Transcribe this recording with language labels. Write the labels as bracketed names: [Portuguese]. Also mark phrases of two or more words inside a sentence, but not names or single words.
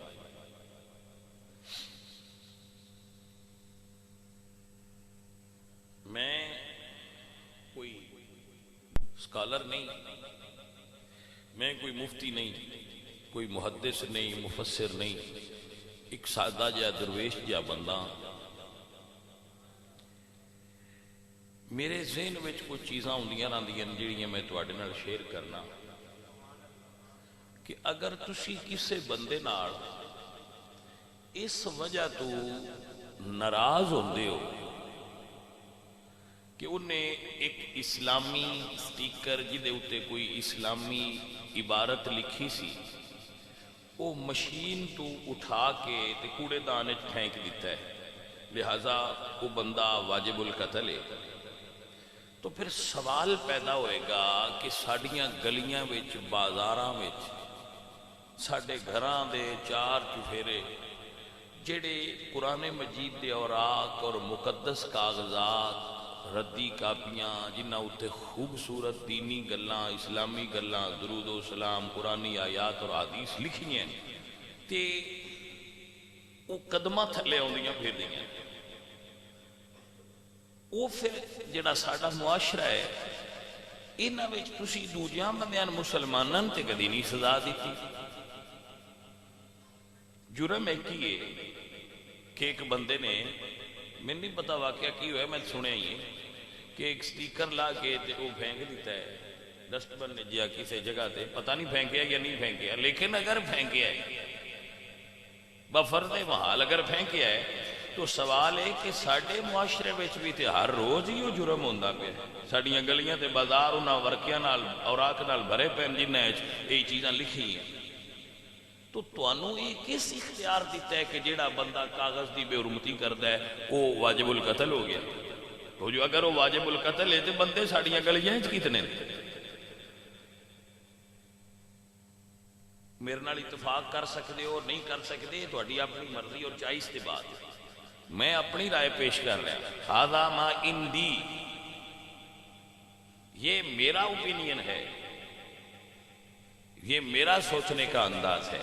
[Urdu] میں کوئی اسکالر نہیں، میں کوئی مفتی نہیں، کوئی محدث نہیں، مفسر نہیں، ایک سادہ جا درویش جا بندہ [Punjabi] میرے ذہن وچ کچھ چیزاں ہوندیاں رہندیاں جڑیاں میں تواڈے نال شیئر کرنا کہ اگر تسی کسے بندے نال اس وجہ تو ناراض ہوندے ہو [Urdu] کہ انہیں ایک اسلامی سٹیکر جدے اتے کوئی اسلامی عبارت لکھی سی وہ مشین تو اٹھا کے تے کوڑے دانے پھینک دیتا ہے، لہذا وہ بندہ واجب القتل ہے، تو پھر سوال پیدا ہوئے گا کہ [Punjabi] ساڑیاں گلیاں وچ بازاراں وچ ساڈے گھراں دے چار چفیرے جڑے قرآن مجید دے اوراق اور مقدس کاغذات ردی کاپیاں جنہ اتنے خوبصورت دینی گلاں اسلامی گلاں درود و سلام قرآنی آیات اور حدیث لکھی ہیں تے وہ قدمہ تھلے آندیاں پھر دیاں وہ پھر جڑا ساڈا معاشرہ ہے انہاں وچ تسی دوجیاں بندیاں مسلماناں تے کدی نہیں سزا دیتی۔ [Urdu] جرم ایک ہی ہے کہ ایک بندے نے میں نہیں پتا واقعہ کی ہوا ہے میں سنیا ہی کہ ایک سٹیکر لا کے وہ پھینک [Punjabi] دیتا ہے ڈسٹ بن نے جیا کسی جگہ تے پتہ نہیں پھینکیا یا نہیں پھینکیا، لیکن اگر پھینکیا ہے بفرض محال اگر پھینکیا ہے تو سوال ہے کہ ساڈے معاشرے وچ بھی تے ہر روز ہی وہ جرم ہوندا پیا ساڈیاں گلیاں تے بازار انہاں ورکیاں نال اوراق نال بھرے پین جنہاں وچ یہ چیزاں لکھی ہیں تو تانوں یہ کس اختیار دیتا ہے کہ جیڑا بندہ کاغذ دی بے حرمتی کرتا ہے وہ واجب القتل ہو گیا؟ [Urdu] تو جو اگر وہ واجب القتل ہے تو بندے ساڑیاں گلیاں کتنے میرے نال اتفاق کر سکتے ہو اور نہیں کر سکتے [Punjabi] تہاڈی اپنی مرضی [Urdu] اور چائس کے بعد میں اپنی رائے پیش کر رہا [Arabic] ھذا ما عندی، [Urdu] یہ میرا اوپینین ہے، یہ میرا سوچنے کا انداز ہے۔